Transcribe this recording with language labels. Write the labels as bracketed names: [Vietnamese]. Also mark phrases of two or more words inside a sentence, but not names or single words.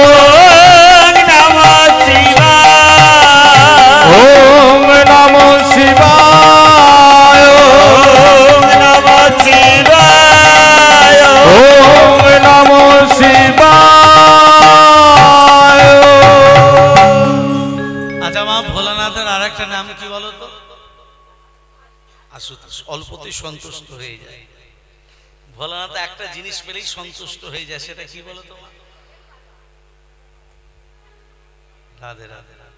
[Sanskrit] ओम नमः शिवाय। ओम नमः शिवाय। ओम नमः शिवाय। ओम नमः शिवाय। [Bangla] আচ্ছা মা ভোলানাথের আরেকটা নাম কি বলো তো? আশুতোষ। অল্পতেই সন্তুষ্ট হয়ে যায় ভোলানাথ, একটা জিনিস পেলেই সন্তুষ্ট হয়ে যায়, সেটা কি বলো তো মা? রাধে রাধে।